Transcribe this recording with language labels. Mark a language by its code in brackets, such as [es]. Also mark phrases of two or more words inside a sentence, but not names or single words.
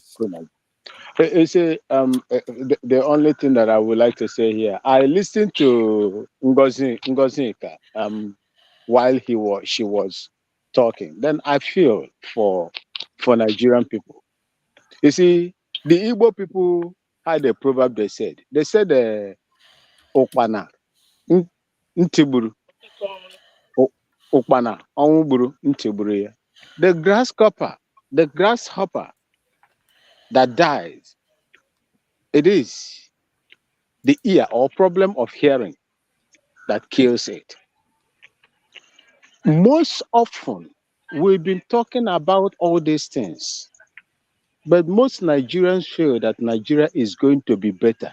[en] You see, the only thing that I would like to say here, I listened to Ngoziika while she was talking. Then I feel for Nigerian people. You see, the Igbo people had a proverb. [ig] They said Okpana ntiburu, Okpana onwuburu ntiburu ya. [en] The grasshopper that dies, it is the ear or problem of hearing that kills it. Most often, we've been talking about all these things, but most Nigerians feel that Nigeria is going to be better.